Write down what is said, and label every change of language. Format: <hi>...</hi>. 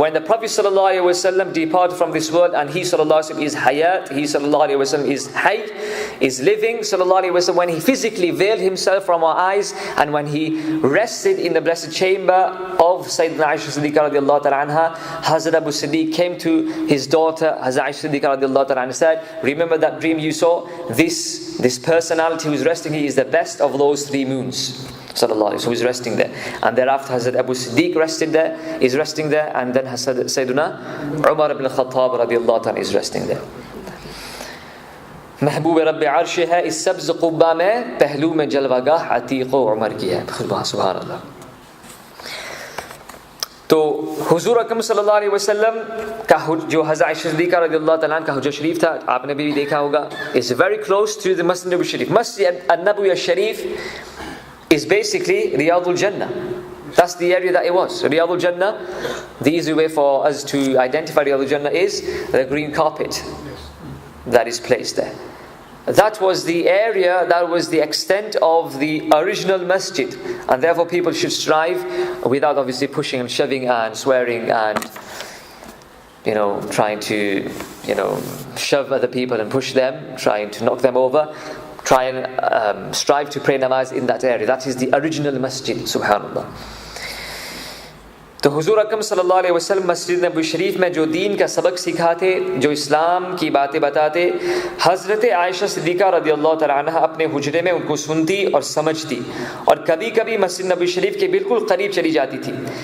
<en>When the Prophet sallallahu alaihi wasallam departed from this world, and he sallallahu alaihi wasallam is hayat, he sallallahu alaihi wasallam is hayy, is living, sallallahu alaihi wasallam, when he physically veiled himself from our eyes, and when he rested in the blessed chamber of Sayyidina Aisha Siddiqa radiallahu ta'ala anha, Hazrat Abu Siddiq came to his daughter Hazrat Aisha Siddiqa radiallahu ta'ala anha and said, remember that dream you saw? This personality who is resting here is the best of those 3 moons. Sallallahu alaihi, so he's resting there. And thereafter Hazrat Abu Siddiq is resting there, and then Sayyidina Umar ibn Khattab radiallahu ta'ala is resting there.</en> <hi>महबूब रब अर्श है, इस सब्ज़ क़ुब्बा में पहलू में जलवागाह अतीक़ व उमर की है. सुभान अल्लाह. तो हुजूर अकरम सल्लल्लाहु अलैहि वसल्लम का जो हज़रत आयशा सिद्दीक़ा रज़ियल्लाहु तआला का हुजरा शरीफ था, आपने भी देखा होगा,</hi> <en>is very close to the Masjid Nabawi Sharif. Masjid An-Nabawi Sharif is basically Riyadul Jannah. That's the area that it was. Riyadul Jannah, the easy way for us to identify Riyadul Jannah is the green carpet that is placed there. That was the area, that was the extent of the original masjid, and therefore people should strive, without obviously pushing and shoving and swearing and trying to shove other people and push them, trying to knock them over. Try and strive to pray namaz in that area. That is the original masjid. Subhanallah.</en> <hi>तो हुजूर अकरम सल्लल्लाहु अलैहि वसल्लम मस्जिद नबवी शरीफ में जो दीन का सबक सिखाते, जो इस्लाम की बातें बताते, हज़रत आयशा सिद्दीक़ा रज़ियल्लाहु तआला अन्हा अपने हुजरे में उनको सुनती और समझती, और कभी कभी मस्जिद नबवी शरीफ के बिल्कुल करीब चली जाती थी.</hi>